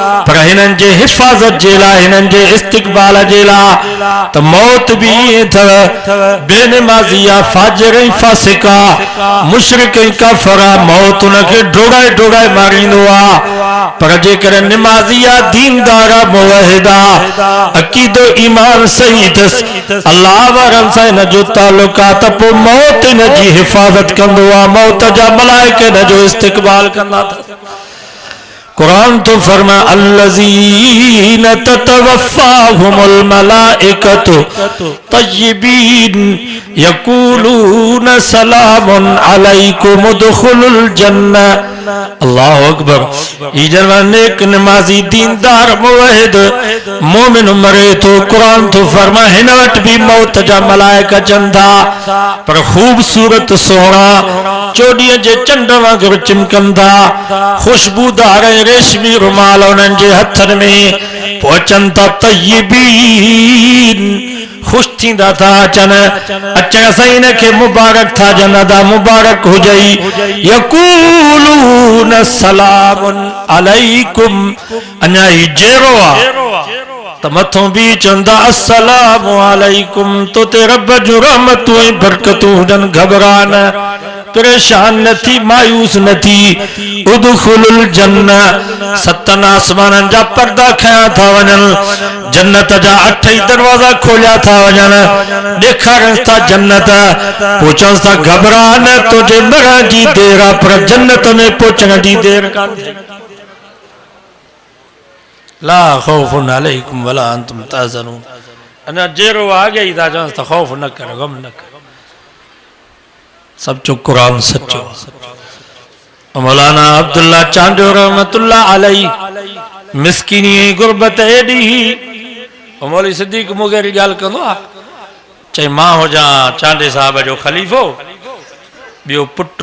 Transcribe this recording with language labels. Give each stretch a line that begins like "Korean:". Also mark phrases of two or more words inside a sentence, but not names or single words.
Sindhi: पर हिननि जे हिफ़ाज़त जे लाइ हिननि जे इस्तक़बाल जे लाइ त मौत बि ईअं अथव बेनमाज़ी फाजिर ऐं फासिका मुशरिक ऐं काफ़िर मौत उनखे डोड़ाए डोड़ाए मारींदो आहे पर जेकर निमाज़ी दीनदार मुवहिद अक़ीदो ईमान सही अथसि अल्लाह वारनि सां हिन जो ताल्लुक़ आहे त पोइ मौत हिन जी हिफ़ाज़त कंदो आहे मौत जा मलाइका हिन जो इस्तक़बाल कंदा अथसि कुरान तो फरमा
Arabic: الذين تتوفاهم الملائكة طيبين يقولون سلام عليكم ادخلوا الجنة الله أكبر
Sindhi: ई जन नेक नमाज़ी दीनदार मुवहिद मोमिन मरे तो कुरान तो फरमा हिन वटि भी मौत जा मलाइका चंदा पर खूबसूरत सोहणा चोॾीअ जे चंड वांगुरु चिमकंदा खुशबूदार रेशमी रुमाल उन्हनि जे हथनि में पहुचनि था तय्यबीन खुश थींदा था अचनि अचण सां हिन खे मुबारक था ॼनि अदा मुबारक हुजई
Arabic: يقولون سلام عليكم
Sindhi: अञा ही जेरो आहे त मथों बि चवंदा
Arabic: السلام عليكم
Sindhi: तो ते रब जूं रहमतूं ऐं बरकतूं हुजनि घबरा न परेशान न थी मायूस न थी
Arabic: ادخلوا الجنة
Sindhi: सतन आसमाननि जा पर्दा खया था वञनि जन्नत जा 8 दरवाजा खोलिया था वञनि ॾेखारनि था जन्नत पोइ चवनि था घबरा न तुंहिंजे मरण जी देर आहे पर जन्नत में पहुचण जी देर कान्हे
Arabic: لا خوف عليكم ولا أنتم تحزنون
Sindhi: अञा जेरो आगे ही था चवनि था खौफ न कर गम न कर सब जो कुरान सच्चो मौलाना अब्दुल्ला चांडो रहमतुल्लाह अलैहि मिस्किनी गुरबत एडी मौलवी सिद्दीक मुगेरी गाल कंदो आ चई मां हो जा चांडे साहब जो खलीफो बियो पुट